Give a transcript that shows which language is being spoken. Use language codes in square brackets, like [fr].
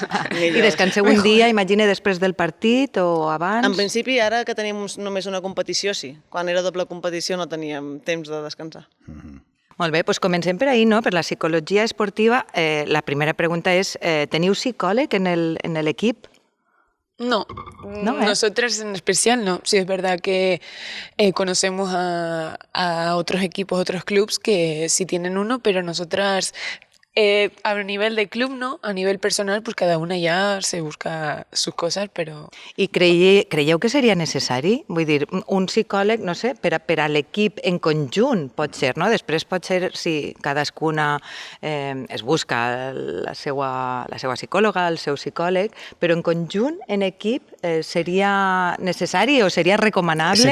[ca] I descanseu un dia, imagine, després del partit o abans? En principi, ara que tenim només una competició, sí. Quan era doble competició no teníem temps de descansar. Molt bé, doncs comencem per ahí, no? Per la psicologia esportiva. La primera pregunta és, teniu psicòleg en l'equip? [es] No, nosotras en especial no. Sí, es verdad que conocemos a otros equipos, otros clubs que sí tienen uno, pero nosotras a nivel de club no, a nivel personal pues cada una ya se busca sus cosas, però... [ca] I creieu que seria necessari? Vull dir, un psicòleg, no sé, per a l'equip en conjunt pot ser, no? Després pot ser si cadascuna es busca la seva psicòloga, el seu psicòleg, però en conjunt, en equip, seria necessari o seria recomanable?